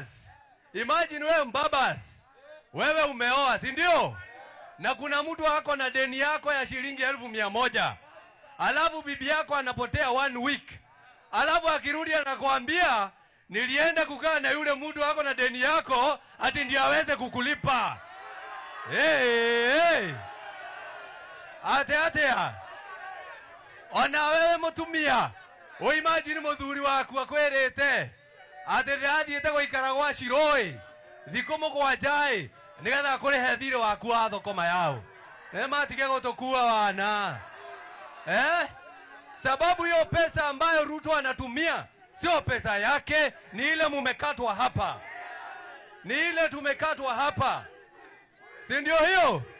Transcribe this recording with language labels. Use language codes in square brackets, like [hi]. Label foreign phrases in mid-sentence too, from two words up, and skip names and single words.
[sw] Imagine wewe mbabas, wewe umeoa, si ndio? Na kuna mtu wako na deni yako ya shilingi 1,100. Alafu bibi yako anapotea 1 week. Alafu akirudi anakuambia nilienda kukaa na yule mtu wako na deni yako ati ndio aweze kukulipa. [ki] Hey. Atea. Ona wewe mutumia. O imagine muthuri waku akwerete. Ati ndathiete guikara gwa Shiroi. Thikũ mũgwanja nigetha kũrĩhe thirĩ waku wa thokoma yao. Matige gũtũkua wana. [sw] Sababu hiyo pesa ambayo Ruto anatumia sio pesa yake, ni ile mumekatwa hapa. Ni ile tumekatwa hapa. Si ndio hiyo?